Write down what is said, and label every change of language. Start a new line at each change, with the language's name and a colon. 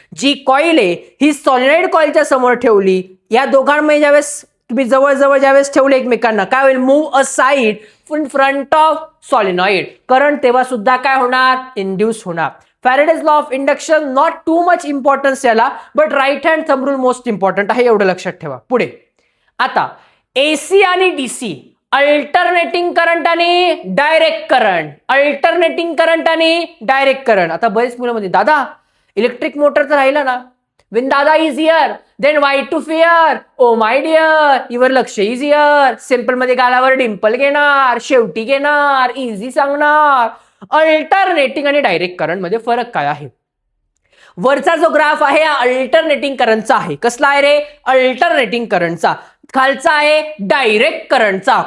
Marathi: जी coil आहे ही solenoid कॉईलच्या समोर ठेवली, या दोघांमध्ये ज्यावेळेस तुम्ही जवळ ज्यावेळेस ठेवले एकमेकांना, काय होईल,
English: move aside in front of solenoid,
Marathi: current तेव्हा सुद्धा काय होणार, इंड्यूस होणार.
English: Faraday's law of induction not too much importance याला, but right hand thumb rule most important आहे,
Marathi: एवढं लक्षात ठेवा. पुढे आता एसी आणि डीसी, अल्टरनेटिंग करंट आणि डायरेक्ट करंट, अल्टरनेटिंग करंट आणि डायरेक्ट करंट. आता बरेच मुलं म्हणजे दादा इलेक्ट्रिक मोटर तर राहिला ना,
English: when dada is here then why to fear, oh my dear your लक्ष is here.
Marathi: सिंपल मध्ये गालावर डिंपल घेणार, शेवटी घेणार, इझी सांगणार. अल्टरनेटिंग आणि डायरेक्ट करंट मध्ये फरक काय आहे? वरचा जो ग्राफ आहे अल्टरनेटिंग करंटचा आहे. कसला आहे रे, अल्टरनेटिंग करंटचा. खालचा आहे डायरेक्ट करंटचा.